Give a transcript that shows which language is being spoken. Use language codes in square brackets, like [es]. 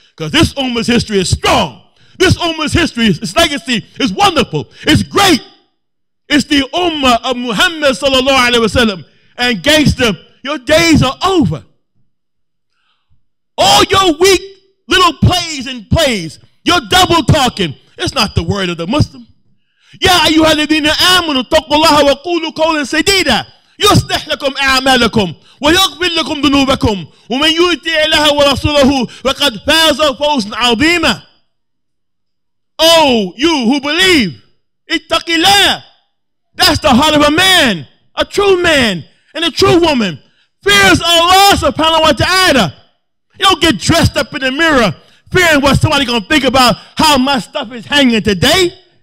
[en] Because this ummah's history is strong. This ummah's history, its legacy is wonderful. It's great. It's the ummah of Muhammad sallallahu alaihi wasallam. And gangster, your days are over. All your weak little plays, your double talking, it's not the word of the Muslim. [ar] يا أيها الذين آمنوا اتقوا الله وقولوا قولا سديدا يصلح لكم أعمالكم ويغفر لكم ذنوبكم ومن يطع الله ورسوله فقد فاز فوزا عظيما. [en] Oh, you who believe, [ar] اتق الله. [en] That's the heart of a man, a true man and a true woman. Fears Allah subhanahu wa ta'ala. You don't get dressed up in the mirror fearing what somebody's going to think about how my stuff is hanging today.